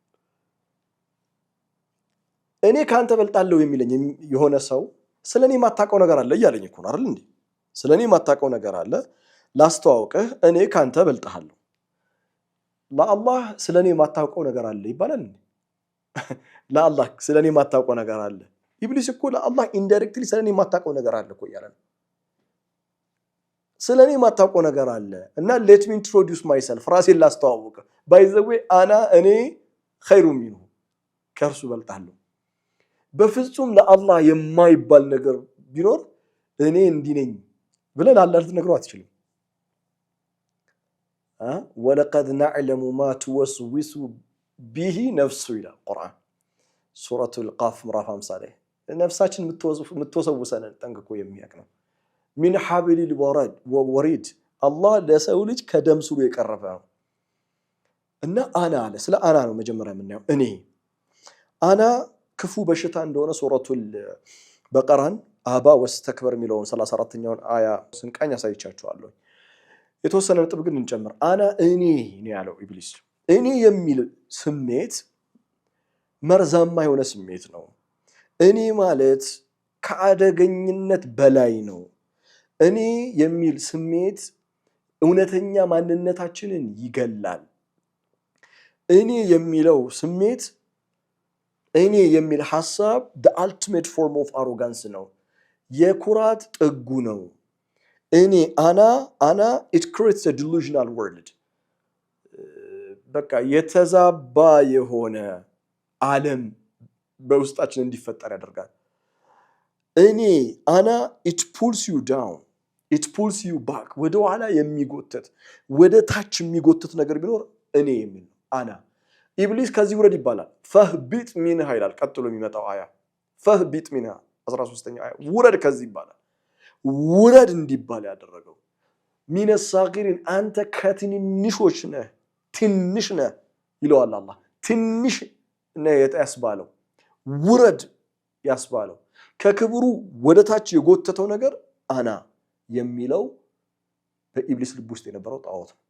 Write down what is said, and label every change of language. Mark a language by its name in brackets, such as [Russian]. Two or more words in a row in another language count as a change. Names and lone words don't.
[Amharic] እኔ ካንተ በልጣለሁ የሚለኝ የሆነ ሰው ስለኔ ማታቀው ነገር አለ እያለኝ እኮ ነው አይደል እንዴ ስለኔ ማታቀው ነገር አለ ላስተዋውቅህ እኔ ካንተ በልጣለሁ ለአላህ ስለኔ ማታቀው ነገር አለ ይባላል እንዴ ለአላህ ስለኔ ማታቀው ነገር አለ ኢብሊስ እኮ ለአላህ ኢንዳይሬክትሊ ስለኔ ማታቀው ነገር አለ እኮ ያላል ስለኔ ማታቀው ነገር አለ እና [English] let me introduce myself [Amharic] ራሴን ላስተዋውቅ [English] by the way [Amharic] እኔ [Arabic] خير منه [Amharic] ከርሱ በልጣለሁ በፍጹም ለአላህ የማይባል ነገር ቢኖር እኔ እንዲህ ነኝ ብለን አላህ ልትነግረው አትችልም [Arabic] ولقد نعلم ما توسوس به نفسه الى القرآن سورة القاف [Amharic] ምዕራፍ 50 ላይ ነፍሳችን የምትወሰውሰን ጠንቅቆ የሚያውቅ ነው [Arabic] من حبل الوريد الله [Amharic] ለሰው ልጅ ከደም ስሩ የቀረበ ነው እና አና አለ ስለ አና ነው መጀመሪያ የምናየው እኔ አና ክፉ በሽታ እንደሆነ [Arabic] سورة البقرة أبى واستكبر [Amharic] የሚለውን 34ኛውን አያ ስንቃኝ አሳይቻችኋለሁ የተወሰነ ነጥብ ግን እንጨምር አና እኔ ነው ያለው ኢብሊስ እኔ የሚል ስሜት መርዛማ የሆነ ስሜት ነው እኔ ማለት ከአደገኝነት በላይ ነው እኔ የሚል ስሜት እውነተኛ ማንነታችንን ይገላል እኔ የሚለው ስሜት እኔ የሚል ሐሳብ [English] the ultimate form of arrogance [Amharic] ነው የኩራት ጥጉ ነው እኔ አና [English] it creates a delusional world [Amharic] በቃ የተዛባ የሆነ ዓለም በውስጣችን እንዲፈጠር ያደርጋል እኔ [English] it pulls you down it pulls you back [Amharic] ወደ ኋላ የሚጎተት ወደ ታች የሚጎተት ነገር ቢኖር እኔ የሚል አና ኢብሊስ ከዚህ ውረድ ይባላል [Arabic] فاهبط منها [Amharic] ይላል ቀጥሎ የሚመጣው አያ [Arabic] فاهبط منها [Amharic] 13ኛ አያ ውረድ ከዚህ ይባላል ውረድ እንዲባል ያደረገው [Arabic] من الصاغرين [Amharic] አንተ ከትንንሾች ነህ ትንሽ ነህ ይለዋል አላህ ትንሽ ነህ ያስባለው ውረድ ያስባለው ከክብሩ ወደታች የጎተተው ነገር አና የሚለው በኢብሊስ ልብ ውስጥ የነበረው ጣዖት